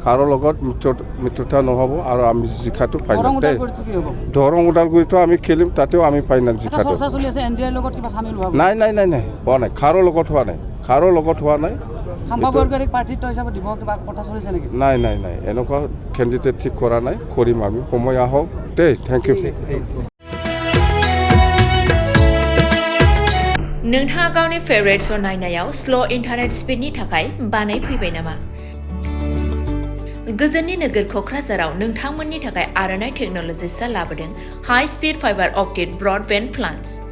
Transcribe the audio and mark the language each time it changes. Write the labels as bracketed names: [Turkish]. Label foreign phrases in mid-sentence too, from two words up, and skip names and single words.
[Assamese] কাৰো লগত মিত্ৰতা নহ'ব আৰু আমি জিকাটো ফাইনেল দেই দৰং ওদালগুৰিতো আমি খেলিম তাতেও আমি ফাইনেল জিকাটো নাই নাই নাই নাই হোৱা নাই কাৰো লগত হোৱা নাই কাৰো লগত হোৱা নাই নাই নাই নাই এনেকুৱা কেণ্ডিডেট ঠিক কৰা নাই কৰিম আমি সময় আহক দেই [English] thank you [Bodo] नोंथाङा गावनि [English] favourite show' [Bodo] नायनायाव [English] slow internet [Bodo] स्पिडनि थाखाय बानाय फैबाय नामा? गोजोननि नोगोर क'क्राझाराव नोंथांमोननि थाखाय आर'नाइ टेक्न'लजिसआ लाबोदों [English] high speed fibre optic broadband plans.